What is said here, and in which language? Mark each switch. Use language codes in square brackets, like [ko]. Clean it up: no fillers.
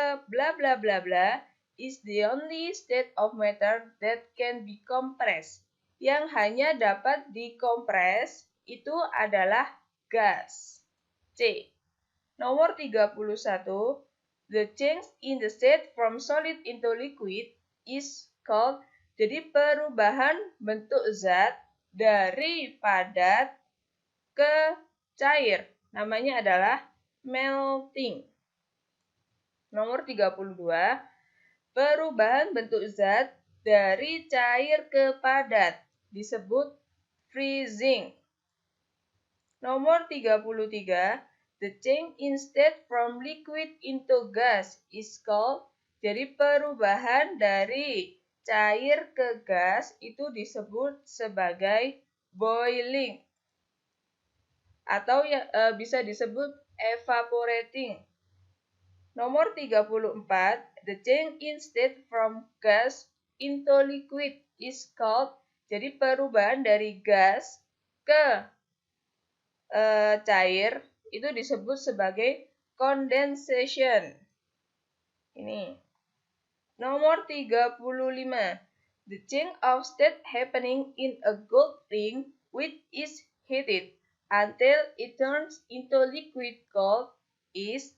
[en] Bla bla bla bla is the only state of matter that can be compressed. [id] Yang hanya dapat dikompres itu adalah gas. C. Nomor 31. [en] The change in the state from solid into liquid is called. [id] Jadi perubahan bentuk zat dari padat ke cair. Namanya adalah melting. Nomor 32, perubahan bentuk zat dari cair ke padat disebut freezing. Nomor 33, [en] the change in state from liquid into gas is called. [id] Jadi perubahan dari cair ke gas itu disebut sebagai boiling. Atau bisa disebut evaporating. Nomor 34, [en] the change in state from gas into liquid is called. [id] Jadi perubahan dari gas ke cair itu disebut sebagai condensation. Ini. Nomor 35, [en] the change of state happening in a gold ring which is heated until it turns into liquid gold is.